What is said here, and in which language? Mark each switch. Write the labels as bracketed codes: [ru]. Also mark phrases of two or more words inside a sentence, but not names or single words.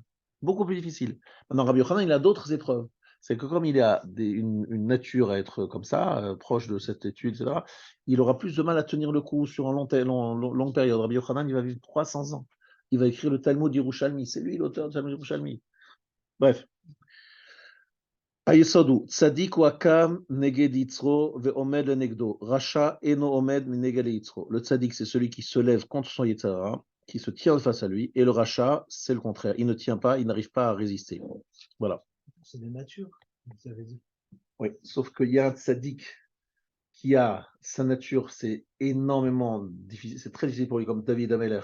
[fr] Beaucoup plus difficile. Maintenant, Rabbi Yochanan, il a d'autres épreuves. C'est que comme il a une nature à être comme ça, proche de cette étude, etc., il aura plus de mal à tenir le coup sur une longue période. Rabbi Yochanan, il va vivre 300 ans. Il va écrire le Talmud Yerushalmi. C'est lui l'auteur du Talmud Yerushalmi. Bref. [he] היסוד, צדיק וקם נגד יצרו ועומד לנגדו. רשע אינו עומד מנגד יצרו. [fr] Le tzadik, c'est celui qui se lève contre son yitzhara, qui se tient face à lui, et le racha, c'est le contraire. Il ne tient pas, il n'arrive pas à résister. Voilà. C'est de nature, vous avez dit. Oui, sauf qu'il y a un tzadik qui a sa nature, c'est énormément difficile, c'est très difficile pour lui, comme David Ameller.